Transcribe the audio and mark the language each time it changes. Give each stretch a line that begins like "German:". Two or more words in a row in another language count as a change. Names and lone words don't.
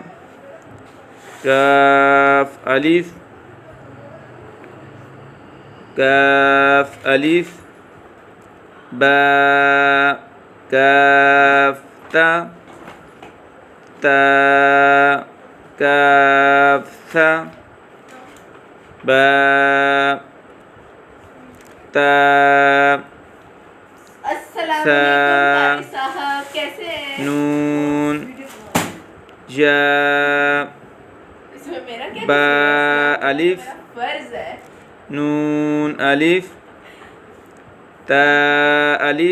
Arabic: کاف، الف، کاف، الف، با، کاف، تا، تا، کاف، ثا، با، تا، السلام علیکم
Urdu: قاری صاحب، کیسے ہیں؟
Arabic: نون، یا،
Urdu: اس میں میرا کیا
Arabic: با،
Urdu: قصور ہے؟
Arabic: الف،
Urdu: میرا فرض ہے۔
Arabic: نون، الف، تا، الف،